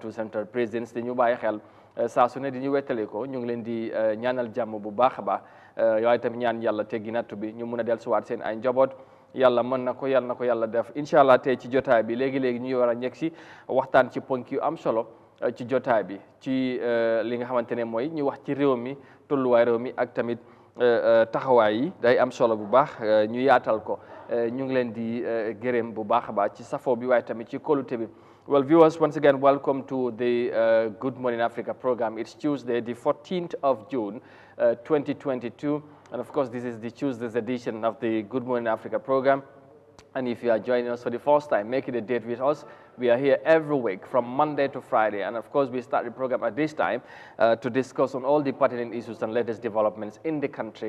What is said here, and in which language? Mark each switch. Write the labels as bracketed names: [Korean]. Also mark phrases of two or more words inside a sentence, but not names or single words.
[Wolof] 2 Central Présidence te ñu bàyyi xel saa su ne di ñu wettale ko ñu ngi leen di ñaanal jàmm bu baax a baax waaye tamit ñaan yàlla teggi nattu bi ñu mun a dellusiwaat seen ay njaboot yàlla mën na ko yàlla def [Arabic] incha allah [Wolof] tey ci jotaay bi léegi-léegi ñu war a ñegg si waxtaan ci ponk yu am solo ci jotaay bi ci li nga xamante ne mooy ñu wax ci réew mi tolluwaay réew mi ak tamit taxawaay yi day am solo bu baax ñu yaatal ko ñu ngi leen di gërëm bu baax a baax ci safo bi waaye tamit ci kóolute bi. [English] Well, viewers, once again, welcome to the Good Morning Africa program. It's Tuesday, the 14th of June, 2022. And of course, this is the Tuesday's edition of the Good Morning Africa program. And if you are joining us for the first time, make it a date with us. We are here every week from Monday to Friday. And of course, we start the program at this time to discuss on all the pertinent issues and latest developments in the country.